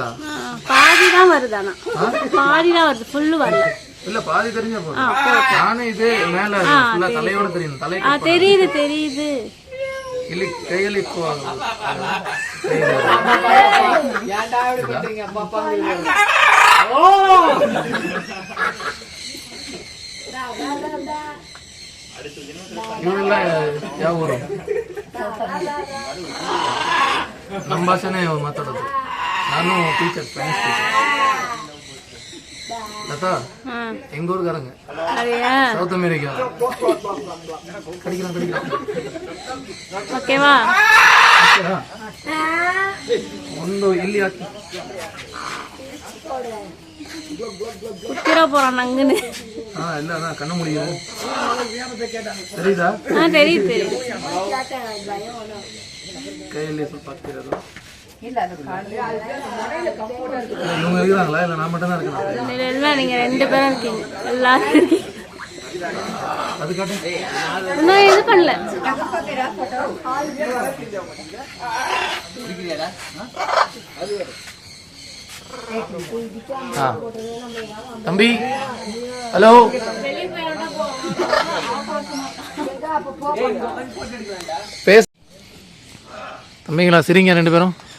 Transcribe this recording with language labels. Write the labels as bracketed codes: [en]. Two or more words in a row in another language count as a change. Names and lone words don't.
[ta] பாதிதான் வருதானா? பாதிதான் வருது, ஃபுல்லு வரல. இல்ல பாதி தெரிஞ்சா போதும். நானே இது மேல ஃபுல்லா தலையோட தெரியும். தலை தெரியுது தெரியுது. இல்ல கையில இப்போ ஏன்டா இப்படி பண்றீங்க பாப்பா? ஓ [kn] ಯಾವೂರು ನಮ್ಮ ಭಾಷೆನೇ ಮಾತಾಡೋದು. [en] ನಾನು teacher, science teacher. [ta] லதா எங்க ஊருக்காரங்க, சவுத் அமெரிக்கா. கடிக்கிறான். ஓகேவா? [kn] ಒಂದು ಇಲ್ಲಿ ಹಾಕಿ [ta] குத்திர போறான் நங்குன்னு. இல்ல அதான் கண்ண முடியும். தெரியுதா? தெரியுது. [kn] கையில ಸ್ವಲ್ಪ ಹಾಕ್ತಿರೋದು. [ta] இவங்க இருக்கிறாங்களா? இல்ல நான் மட்டும் தான் இருக்கேன்? இல்ல நீங்க 2 பேரும் இருக்கீங்க. எல்லாரும் இருக்கீங்க. இன்னும் இது பண்ணல. தம்பி ஹலோ பேச தம்பிங்களா சரிங்க ரெண்டு பேரும்.